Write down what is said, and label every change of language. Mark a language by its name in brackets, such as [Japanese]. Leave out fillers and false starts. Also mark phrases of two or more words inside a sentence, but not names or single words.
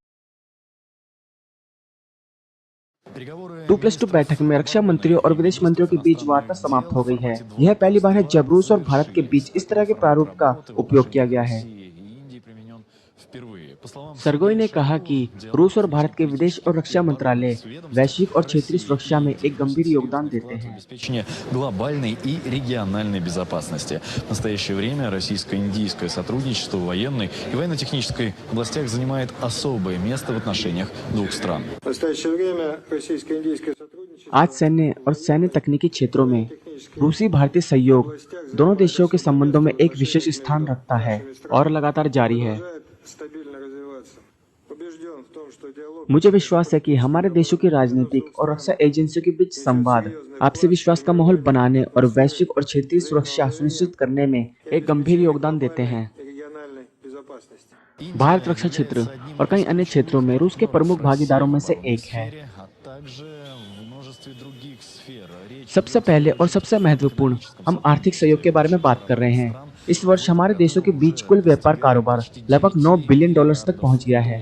[Hindi] 2+2 बैठक में रक्षा मंत्रियों और विदेश मंत्रियों के बीच वार्ता समाप्त हो गई है। यह पहली बार है जब रूस और भारत के बीच इस तरह के प्रारूप का उपयोग किया गया है। सर्गोई ने कहा कि रूस और भारत के विदेश और रक्षा मंत्रालय वैश्विक और क्षेत्रीय सुरक्षा में एक गंभीर योगदान देते हैं। [Russian] Глобальной и региональной безопасности. В настоящее время российско-индийское сотрудничество в военной и военно-технической областях занимает особое место в отношениях двух стран. В настоящее время российско-индийское сотрудничество [Hindi] आज सैन्य और सैन्य तकनीकी क्षेत्रों में रूसी भारतीय सहयोग दोनों देशों के संबंधों में एक विशेष स्थान रखता है और लगातार जारी है। [Russian] стабильно развиваться. Убежден в том, что диалог [Hindi] मुझे विश्वास है कि हमारे देशों की राजनीतिक और रक्षा एजेंसियों के बीच संवाद आपसी विश्वास का माहौल बनाने और वैश्विक और क्षेत्रीय सुरक्षा सुनिश्चित करने में एक गंभीर योगदान देते हैं। [Russian] и региональной безопасности. [Hindi] भारत रक्षा क्षेत्र और कई अन्य क्षेत्रों में रूस के प्रमुख भागीदारों में से एक है। सबसे पहले और सबसे महत्वपूर्ण, हम आर्थिक सहयोग के बारे में बात कर रहे हैं। इस वर्ष हमारे देशों के बीच कुल व्यापार कारोबार लगभग $9 बिलियन तक पहुंच गया है।